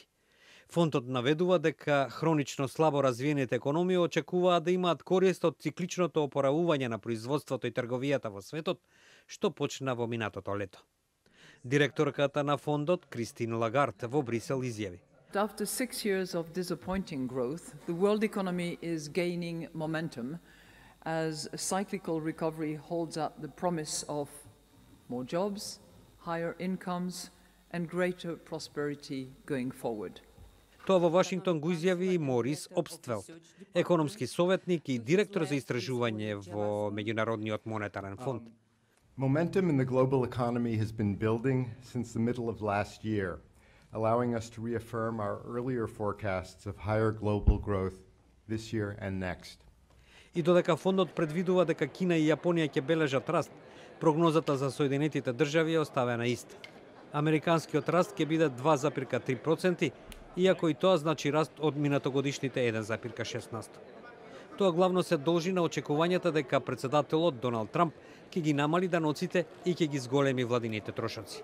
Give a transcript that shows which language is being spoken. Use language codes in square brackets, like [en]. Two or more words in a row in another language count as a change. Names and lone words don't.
[mk] Фондот наведува дека хронично слабо развиените економии очекуваат да имаат корист од цикличното опоравување на производството и трговијата во светот, што почна во минатото лето. Директорката на фондот, Кристин Лагард, во Брисел изјави: [en] After 6 years of disappointing growth, the world economy is gaining momentum as a cyclical recovery holds out the promise of more jobs, higher incomes and greater prosperity going forward. [mk] Тоа во Вашингтон го изјави и Морис Обствелт, економски советник и директор за истражување во Меѓународниот монетарен фонд. [en] Momentum in the global economy has been building since the middle of last year, allowing us to reaffirm our earlier forecasts of higher global growth this year and next. [mk] И додека фондот предвидува дека Кина и Јапонија ќе бележат раст, прогнозата за Соединетите држави е оставена иста. Американскиот раст ќе биде 2,3%, иако и тоа значи раст од минатогодишните 1,16%. Тоа главно се должи на очекувањата дека председателот Доналд Трамп ќе ги намали даноците и ќе ги зголеми владините трошоци.